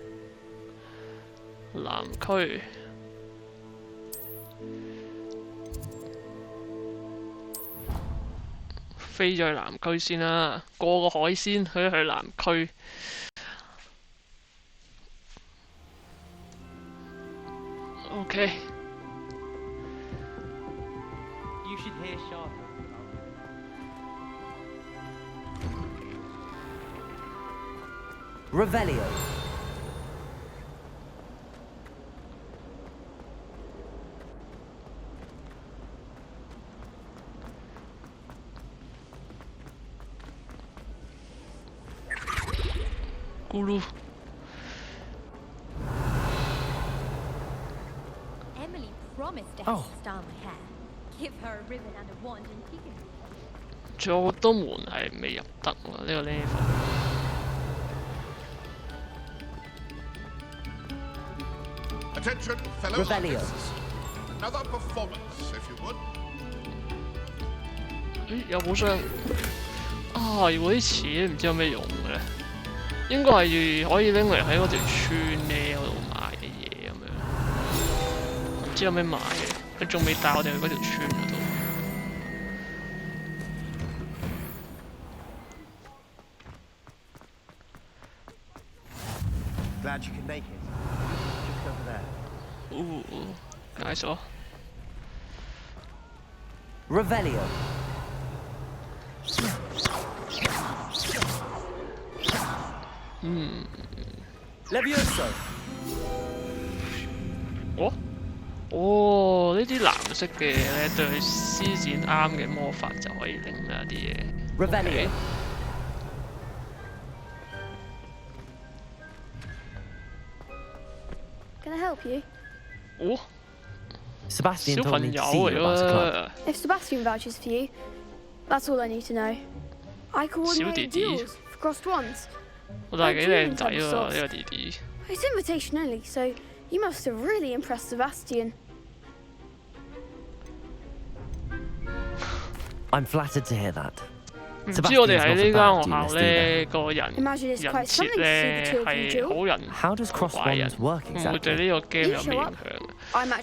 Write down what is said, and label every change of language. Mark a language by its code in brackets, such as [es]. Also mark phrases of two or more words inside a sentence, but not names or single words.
[yue] 南區。飛咗去南區先啦，過個海先去南區。OK。 [en] You should hear Charlotte. Revelio. Gulu. Emily promised to help style my hair. Give her a ribbon and a wand and she can. [yue] 仲有好多門係未入得喎，呢個 level。 [en] Attention, fellow artists. Another performance, if you would. [yue] 咦，有寶箱啊！如果啲錢唔知有咩用嘅咧，應該係可以拎嚟喺嗰條村咧嗰度買嘅嘢咁樣，唔知有咩買嘅。佢仲未帶我哋去嗰條村嗰度。 [en] Glad you can make it. Just over there. Ooh, nice 哦。 Revelio. Levioso. [yue] 哦，呢啲藍色嘅咧對施展啱嘅魔法就可以拎啦啲嘢。 [en] Revelio. Can I help you? [yue] 哦。 [en] Sebastian told me to see you about the club. If Sebastian vouches for you, that's all I need to know. I coordinate duels for crossed ones. [yue] 我但係幾靚仔喎呢個弟弟。 [en] It's invitation only, so you must have really impressed Sebastian. I'm flattered to hear that. [yue] 唔知我哋喺呢間學校咧個人設咧係好人壞人，唔會對呢個 game 有咩影響？